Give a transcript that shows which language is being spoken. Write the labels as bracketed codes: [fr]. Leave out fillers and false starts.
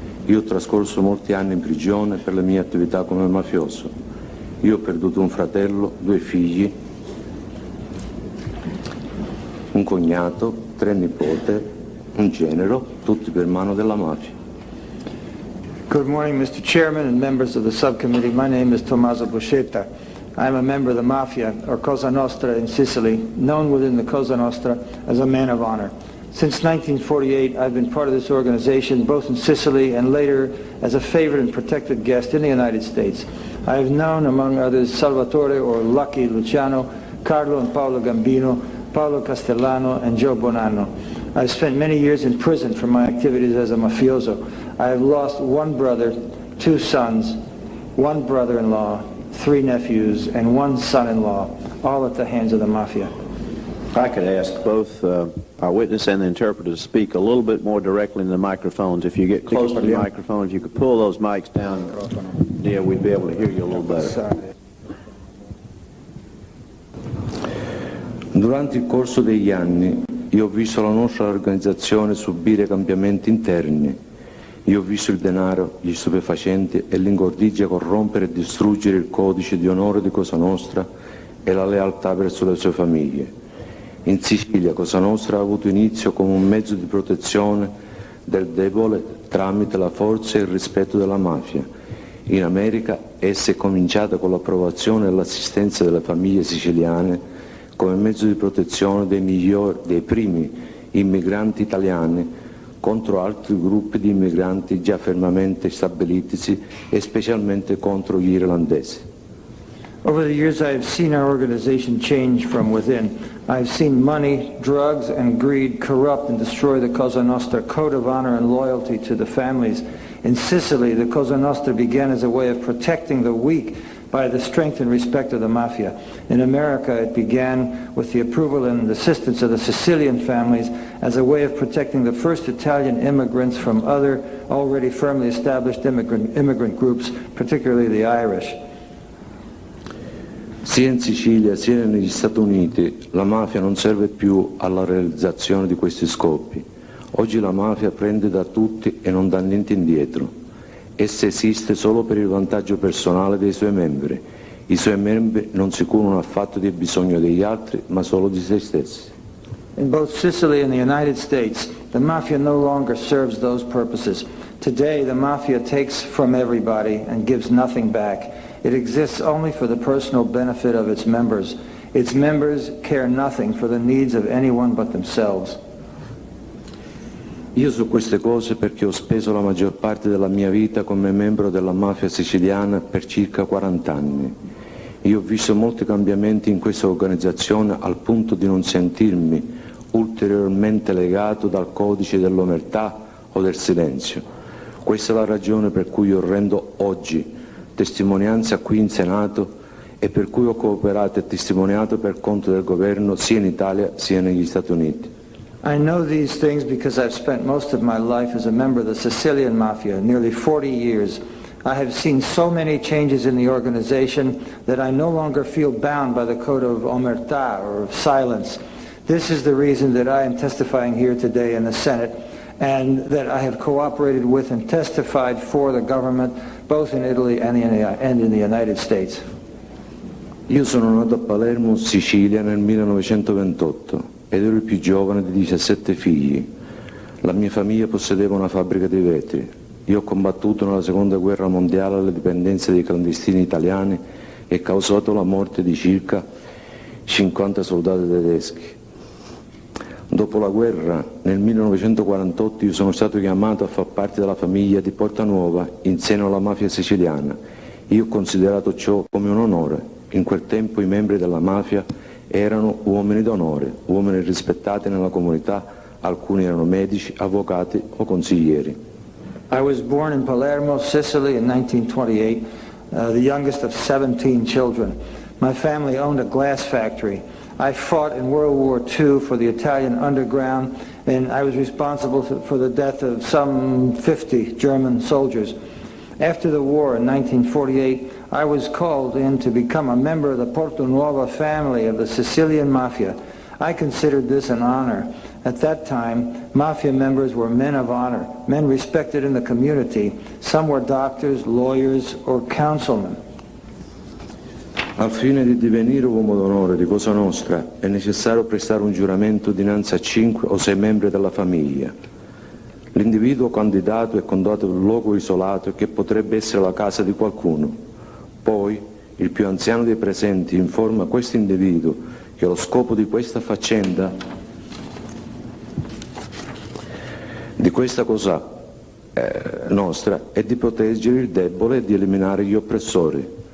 [it] Io ho trascorso molti anni in prigione per le mie attività come mafioso. Io ho perduto un fratello, 2 figli, un cognato, 3 nipote, un genero, tutti per mano della mafia. [en] Good morning, Mr. Chairman and members of the subcommittee. My name is Tommaso Buscetta. I am a member of the Mafia, or Cosa Nostra in Sicily, known within the Cosa Nostra as a man of honor. Since 1948, I've been part of this organization, both in Sicily and later as a favored and protected guest in the United States. I have known, among others, Salvatore or Lucky Luciano, Carlo and Paolo Gambino, Paolo Castellano, and Joe Bonanno. I've spent many years in prison for my activities as a mafioso. I have lost 1 brother, 2 sons, 1 brother-in-law, 3 nephews, and 1 son-in-law, all at the hands of the Mafia. If I could ask both our witness and the interpreter to speak a little bit more directly in the microphones. If you get close to the microphone, if you could pull those mics down near, we'd be able to hear you a little better. [it] Durante il corso degli anni io ho visto la nostra organizzazione subire cambiamenti interni. Io ho visto il denaro, gli stupefacenti e l'ingordigia corrompere e distruggere il codice di onore di Cosa Nostra e la lealtà verso le sue famiglie. In Sicilia Cosa Nostra ha avuto inizio come un mezzo di protezione del debole tramite la forza e il rispetto della mafia. In America essa è cominciata con l'approvazione e l'assistenza delle famiglie siciliane come mezzo di protezione dei primi immigranti italiani contro altri gruppi di immigranti già fermamente stabilitisi e specialmente contro gli irlandesi. [en] Over the years, I have seen our organization change from within. I have seen money, drugs, and greed corrupt and destroy the Cosa Nostra code of honor and loyalty to the families. In Sicily, the Cosa Nostra began as a way of protecting the weak by the strength and respect of the Mafia. In America, it began with the approval and assistance of the Sicilian families as a way of protecting the first Italian immigrants from other already firmly established immigrant groups, particularly the Irish. [it] Sia in Sicilia sia negli Stati Uniti la mafia non serve più alla realizzazione di questi scopi. Oggi la mafia prende da tutti e non dà niente indietro. Essa esiste solo per il vantaggio personale dei suoi membri. I suoi membri non si curano affatto del bisogno degli altri, ma solo di se stessi. [en] In both Sicily and the United States, the Mafia no longer serves those purposes. Today, the Mafia takes from everybody and gives nothing back. It exists only for the personal benefit of its members. Its members care nothing for the needs of anyone but themselves. [it] Io so queste cose perché ho speso la maggior parte della mia vita come membro della mafia siciliana per circa 40 anni. Io ho visto molti cambiamenti in questa organizzazione al punto di non sentirmi ulteriormente legato dal codice dell'omertà o del silenzio. Questa è la ragione per cui io rendo oggi testimonianza qui in Senato e per cui ho cooperato e testimoniato per conto del governo sia in Italia sia negli Stati Uniti. [en] I know these things because I've spent most of my life as a member of the Sicilian Mafia, nearly 40 years. I have seen so many changes in the organization that I no longer feel bound by the code of omertà or of silence. This is the reason that I am testifying here today in the Senate and that I have cooperated with and testified for the government both in Italy and in the United States. [it] Io sono nato a Palermo, Sicilia, nel 1928 ed ero il più giovane di 17 figli. La mia famiglia possedeva una fabbrica di vetri. Io ho combattuto nella seconda guerra mondiale alle dipendenze dei clandestini italiani e causato la morte di circa 50 soldati tedeschi. Dopo la guerra, nel 1948, io sono stato chiamato a far parte della famiglia di Portanuova in seno alla mafia siciliana. Io ho considerato ciò come un onore. In quel tempo i membri della mafia erano uomini d'onore, uomini rispettati nella comunità, alcuni erano medici, avvocati o consiglieri. [en] I was born in Palermo, Sicily in 1928, the youngest of 17 children. My family owned a glass factory. I fought in World War II for the Italian underground, and I was responsible for the death of some 50 German soldiers. After the war in 1948, I was called in to become a member of the Portonuova family of the Sicilian Mafia. I considered this an honor. At that time, Mafia members were men of honor, men respected in the community. Some were doctors, lawyers, or councilmen. [it] Al fine di divenire uomo d'onore di Cosa Nostra è necessario prestare un giuramento dinanzi a 5 o 6 membri della famiglia. L'individuo candidato è condotto in un luogo isolato che potrebbe essere la casa di qualcuno. Poi il più anziano dei presenti informa questo individuo che lo scopo di questa faccenda, di questa cosa nostra, è di proteggere il debole e di eliminare gli oppressori.